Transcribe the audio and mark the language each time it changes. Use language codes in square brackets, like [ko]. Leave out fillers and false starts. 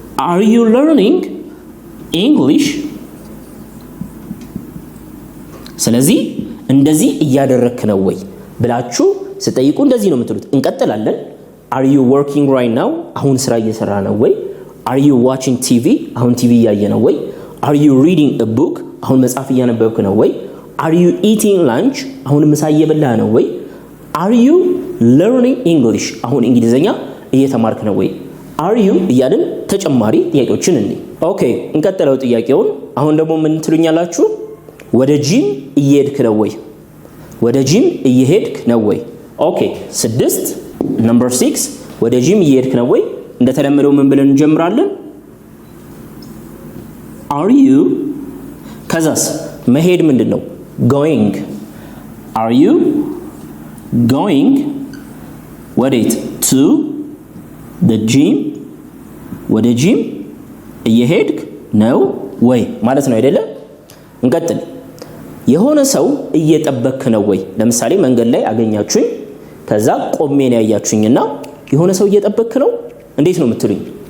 [en] are you learning English? [am] ስለዚህ እንደዚህ እያደረክ ነው ወይ ብላችሁ ስጠይቁ እንደዚህ ነው የምትሉት። እንቀጥላለን። [en] are you working right now? [am] አሁን ስራ እየሰራ ነው ወይ? [en] are you watching TV? [am] አሁን ቲቪ እያየ ነው ወይ? [en] are you reading a book? [am] አሁን መጽሐፍ እያነበብክ ነው ወይ? [en] are you eating lunch? [am] አሁን ምሳ እየበላህ ነው ወይ? [en] are you learning English? [am] አሁን እንግሊዘኛ እየተማርክ ነው ወይ? are you እያልን ተጨማሪ ጥያቄዎችን እንይ። ኦኬ እንቀጥለው ጥያቄውን። አሁን ደግሞ ምን ትሉኛላችሁ? ወደ ጂም እየሄድክ ነው ወይ? ወደ ጂም እየሄድክ ነው ወይ? ኦኬ 6 ነምበር 6 ወደ ጂም እየሄድክ ነው ወይ? እንደተለመደው ምን ብለን እንጀምራለን? are you ከዛስ መሄድ ምንድነው? [en] going. are you going ወዴት? to the gym [am] ወደ ጂም እየሄድክ ነው ወይ ማለት ነው አይደለ? እንቀጥል። የሆነ ሰው እየጠበክ ነው ወይ? ለምሳሌ መንገድ ላይ አገኛችሁኝ፣ ከዛ ቆሜ ነው ያያችሁኝና የሆነ ሰው እየጠበክ ነው እንዴት ነው የምትሉኝ?